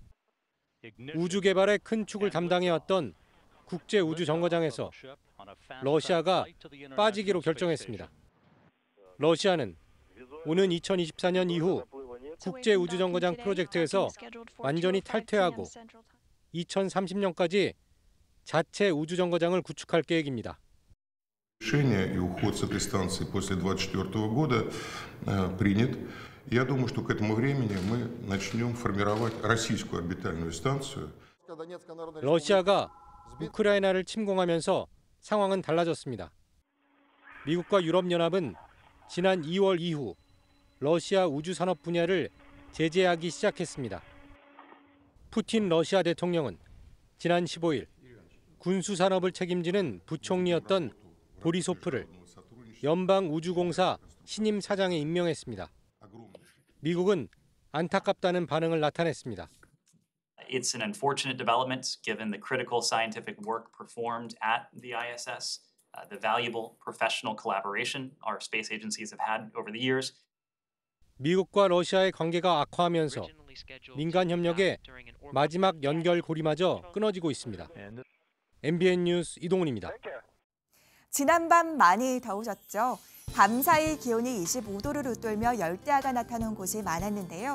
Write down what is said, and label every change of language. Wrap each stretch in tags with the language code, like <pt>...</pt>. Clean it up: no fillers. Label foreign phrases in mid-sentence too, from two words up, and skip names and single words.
<ko>우주 개발의 큰 축을 담당해왔던 국제우주정거장에서 러시아가 빠지기로 결정했습니다. 러시아는 오는 2024년 이후 국제우주정거장 프로젝트에서 완전히 탈퇴하고 2030년까지 자체 우주정거장을 구축할 계획입니다.</ko> <ru>Решение и уход с этой станции после 2024 года принят. Я думаю, что к этому времени мы начнем формировать российскую орбитальную станцию.</ru> <ko>러시아가 우크라이나를 침공하면서 상황은 달라졌습니다. 미국과 유럽연합은 지난 2월 이후 러시아 우주산업 분야를 제재하기 시작했습니다. 푸틴 러시아 대통령은 지난 15일 군수산업을 책임지는 부총리였던 보리소프를 연방우주공사 신임 사장에 임명했습니다. 미국은 안타깝다는 반응을 나타냈습니다.</ko> <en>It's an unfortunate development given the critical scientific work performed at the ISS, the valuable professional collaboration our space agencies have had over the years.</en> <ko>미국과 러시아의 관계가 악화하면서 민간 협력의 마지막 연결고리마저 끊어지고 있습니다. MBN 뉴스 이동훈입니다. 지난밤 많이 더우셨죠? 밤사이 기온이 25도를 웃돌며 열대야가 나타난 곳이 많았는데요.</ko>